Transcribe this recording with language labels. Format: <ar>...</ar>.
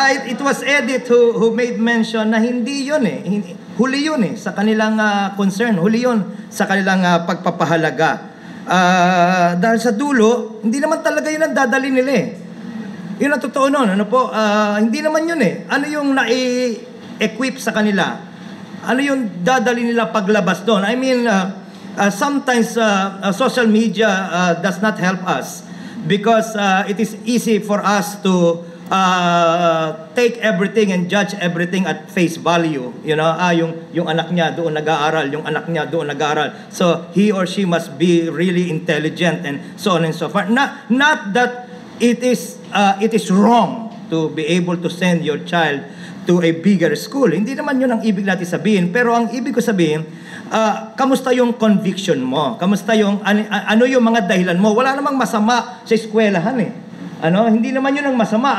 <en>It was Edith who made mention</en> <tl>na hindi yun huli yun sa kanilang concern. Huli yun sa kanilang pagpapahalaga. Dahil sa dulo, hindi naman talaga yun ang dadali nila Yun ang totoo nun. Hindi naman yun Ano yung nai-equip sa kanila? Ano yung dadali nila paglabas doon?</tl> <en>I mean, sometimes social media does not help us because it is easy for us to take everything and judge everything at face value.</en> <tl>Yung anak niya doon nag-aaral, yung anak niya doon nag-aaral.</tl> <en>So he or she must be really intelligent and so on and so forth. Not that it is wrong to be able to send your child to a bigger school.</en> <tl>Hindi naman yun ang ibig natin sabihin. Pero ang ibig ko sabihin, kamusta yung conviction mo? Kamusta yung ano yung mga dahilan mo? Wala namang masama sa eskwelahan hindi naman yun ang masama.</tl>